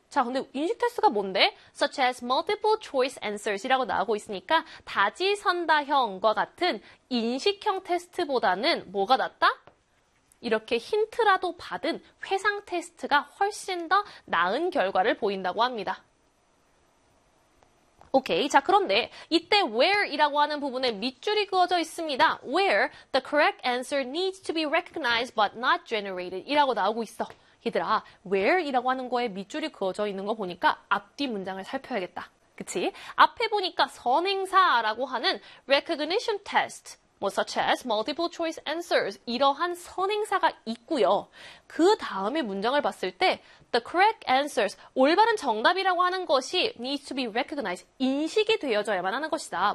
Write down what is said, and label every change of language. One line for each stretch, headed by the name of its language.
Korean: 자, 근데 인식 테스트가 뭔데?
English: Such as multiple choice answers
Korean: 이라고 나오고 있으니까 다지선다형과 같은 인식형 테스트보다는 뭐가 낫다? 이렇게 힌트라도 받은 회상 테스트가 훨씬 더 나은 결과를 보인다고 합니다. 오케이. 자, 그런데 이때 where이라고 하는 부분에 밑줄이 그어져 있습니다.
English: Where the correct answer needs to be recognized but not generated
Korean: 이라고 나오고 있어. 얘들아, where이라고 하는 거에 밑줄이 그어져 있는 거 보니까 앞뒤 문장을 살펴야겠다. 그치? 앞에 보니까 선행사라고 하는 recognition test, 뭐
English: such as multiple choice answers
Korean: 이러한 선행사가 있고요. 그 다음에 문장을 봤을 때
English: the correct answers,
Korean: 올바른 정답이라고 하는 것이
English: needs to be recognized,
Korean: 인식이 되어져야만 하는 것이다.